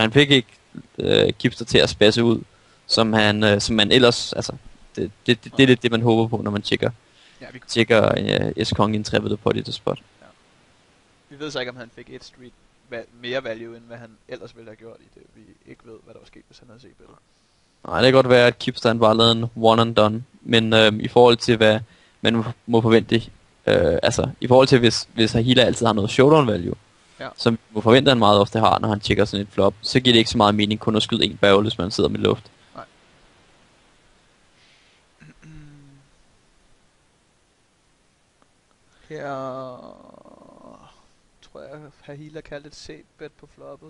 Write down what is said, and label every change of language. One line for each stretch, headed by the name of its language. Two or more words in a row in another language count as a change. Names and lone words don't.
Danish: Han fik ikke Kipster til at spasse ud, som man ellers, altså, det er lidt det, man håber på, når man tjekker S-Kong i en trebettet på det spot. Ja. Vi ved så ikke, om han fik et street mere value, end hvad han ellers ville have gjort i det. Vi ikke ved, hvad der var sket, hvis han havde set bedre. Nej, det kan godt være, at Kipster bare lavede en
English: one and done.
Danish: Men i forhold til, hvad man må forvente, altså i forhold til, hvis Hahila altid har noget
English: showdown value,
Danish: som må forvente, han meget ofte har, når han tjekker sådan et flop, så giver det ikke så meget mening kun at skyde en barrel, hvis man sidder med luft. Nej. Her tror jeg, Hahila kaldte et c-bet på floppet.